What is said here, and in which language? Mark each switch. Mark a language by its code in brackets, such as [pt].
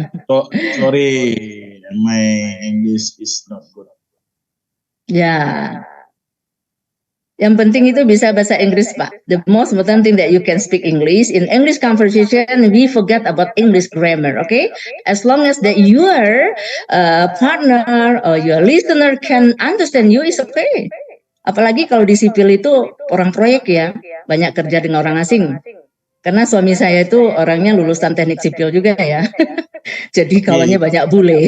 [en] So, sorry, my English is not good. [id] Ya. Yang penting itu bisa bahasa Inggris, Pak. [en] The most important thing that you can speak English. In English conversation, we forget about English grammar, okay? As long as that your partner or your listener can understand you, is okay. [id] Apalagi kalau di sipil itu orang proyek ya, banyak kerja dengan orang asing. Karena suami saya itu orangnya lulusan teknik sipil juga ya. Jadi kawannya banyak bule.